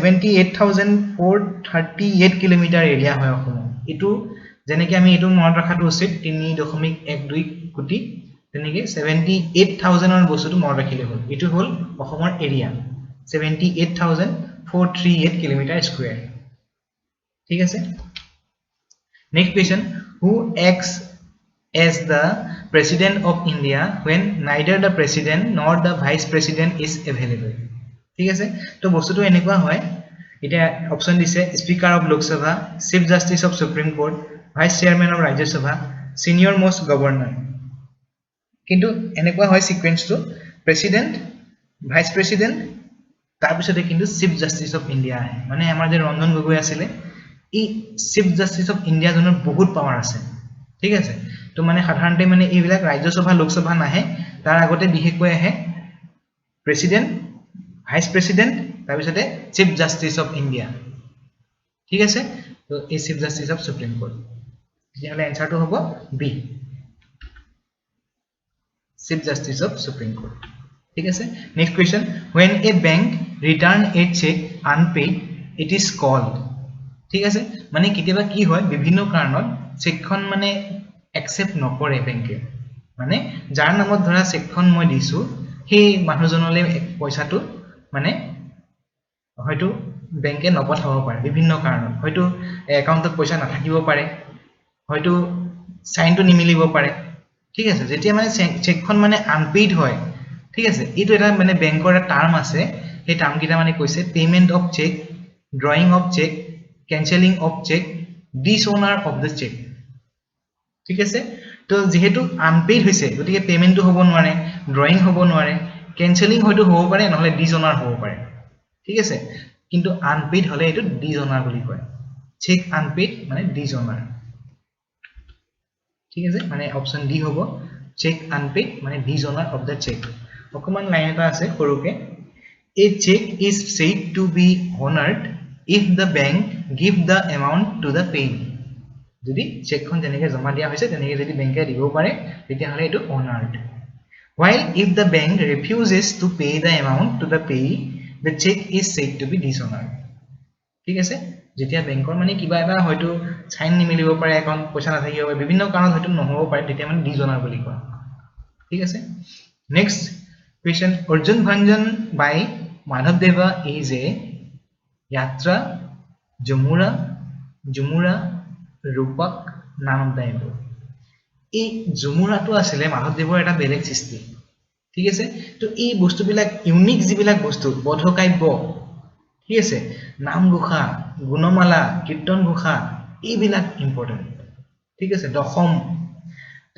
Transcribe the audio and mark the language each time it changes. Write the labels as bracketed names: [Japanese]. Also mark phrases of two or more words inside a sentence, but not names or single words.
[Assamese] 78438 কিলোমিটাৰ এৰিয়া হয় অসম এটো যেনেকৈ আমি এটো মনত ৰাখাটো উচিত 3.12 কোটি তেনেকৈ 78000 ৰ বস্তুটো মনত ৰাখিলে হ'ল এটো হ'ল অসমৰ এৰিয়া 78438 [English] kilometer square [Assamese] ঠিক আছে [English] next question who acts as the president of India when neither the president nor the vice president is available [Assamese] ঠিক আছে তো বস্তুটো এনেকুৱা হয় এটা অপচন দিছে [English] speaker of Lok Sabha Chief Justice of Supreme Court Vice Chairman of Rajya Sabha senior most governor [Assamese] কিন্তু এনেকুৱা হয় [English] sequenceটো president vice [Assamese] প্ৰেসিডেন্ট তাৰ পিছতে কিন্তু [English] Chief Justice of India [Assamese] আহে মানে আমাৰ যে ৰঞ্জন গগৈ আছিল এই [English] Chief Justice of India [Assamese] জনৰ বহুত পাৱাৰ আছে ঠিক আছে তো মানে সাধাৰণতে মানে এইবিলাক ৰাজ্যসভা লোকসভা নাহে তাৰ আগতে বিশেষকৈ আহে [English] President Vice President [Assamese] তাৰ পিছতে [English] Chief Justice of India [Assamese] ঠিক আছে তো এই [English] Chief Justice of Supreme Court [Assamese] যেহলে এনসাৰটো হ'ব বি [English] Chief Justice of Supreme Court [Assamese] ঠিক আছে [English] next question when a bank return a check unpaid it is called [Assamese] ঠিক আছে মানে কিতেবা কি হয় বিভিন্ন কাৰণত চেকখন মানে একসেপ্ট নকৰে বেংকে মানে যাৰ নামত ধৰা চেকখন মই দিছো সেই মানুহজনলে পইচাটো মানে হয়তো বেংকে নপঠাব পাৰে বিভিন্ন কাৰণত হয়তো একাউণ্টত পইচা নাথাকিব পাৰে হয়তো সাইনটো নিমিলিব পাৰে ঠিক আছে যেতিয়া মানে চেকখন মানে আনপেইড হয় ঠিক আছে এইটো এটা মানে বেংকৰ এটা টাৰ্ম আছে এই টাৰ্ম কিটা মানে কৈছে [English] payment of check drawing of check cancelling of check dishonor of the check [Assamese] ঠিক আছে তো যেহেতু আনপেইড হৈছে গতিকে পেমেন্টটো হ'ব নোৱাৰে ড্ৰয়িং হ'ব নোৱাৰে ক্যান্সেলিং হয়তো হ'ব পাৰে নহলে ডিসঅনার হ'ব পাৰে ঠিক আছে কিন্তু আনপেইড হলে এটো ডিসঅনার বুলি কয় চেক আনপেইড মানে ডিসঅনার ঠিক আছে মানে [English] option D [Assamese] হ'ব চেক আনপেইড মানে [English] dishonor of the check [Assamese] অকমান লাইন এটা আছে সৰুকে [English] a check is said to be honored if the bank give the amount to the payee [Assamese] যদি চেকখন যেনেকৈ জমা দিয়া হৈছে তেনেকৈ যদি বেংকে দিব পাৰে তেতিয়া হলে এটো [English] honored while if the bank refuses to pay the amount to the payee the check is said to be dishonored [Assamese] ঠিক আছে যেতিয়া বেংকৰ মানে কিবা এটা হয়তো সাইন নিমিলিব পাৰে একাউন্ট পইচা নাথাকিব পাৰে বিভিন্ন কাৰণত হয়তো নহব পাৰে তেতিয়া মানে ডিসঅনার বুলি কয় ঠিক আছে [English] next question Arjun Bhanjan by Madhav Deva is a Yatra [Assamese] Jumura Rupak [English] none of the above [Assamese] এই জুমুৰাটো আছিল মাধৱদেৱৰ এটা বেলেগ সৃষ্টি ঠিক আছে তো এই বস্তুবিলাক ইউনিক যিবিলাক বস্তু বধকাব্য ঠিক আছে নাম ঘোষা গুণমালা কীৰ্তন ঘোষা এইবিলাক ইম্পৰ্টেন্ট ঠিক আছে দশম তো